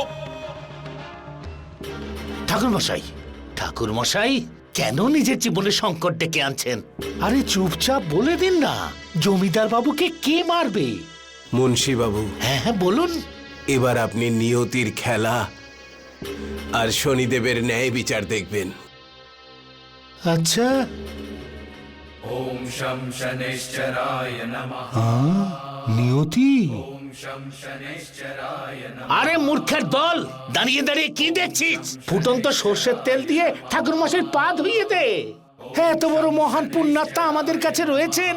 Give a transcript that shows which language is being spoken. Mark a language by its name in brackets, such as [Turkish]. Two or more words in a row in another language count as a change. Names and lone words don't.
[Bangla] ঠাকুরমশাই, ঠাকুরমশাই, কেন নিজের জীবনে সংকট ডেকে আনছেন? আরে চুপচাপ বলে দিন না, জমিদার বাবুকে কে মারবে? মুন্সি বাবু, হ্যাঁ হ্যাঁ বলুন। এবার আপনি নিয়তির খেলা আর শনিদেবের ন্যায় বিচার দেখবেন। আচ্ছা, [Sanskrit] ॐ शं शनैश्चराय नमः [Bangla] নিয়তি? [Sanskrit] ॐ शं शनैश्चराय नमः [Bangla] আরে মূর্খের দল, দাঁড়িয়ে দাঁড়িয়ে কি দেখছিস? ফুটন্ত সর্ষের তেল দিয়ে ঠাকুরমশাই পা ধুইয়ে দে। হ্যাঁ, এত বড় মহান পুণ্যাত্মা আমাদের কাছে রয়েছেন।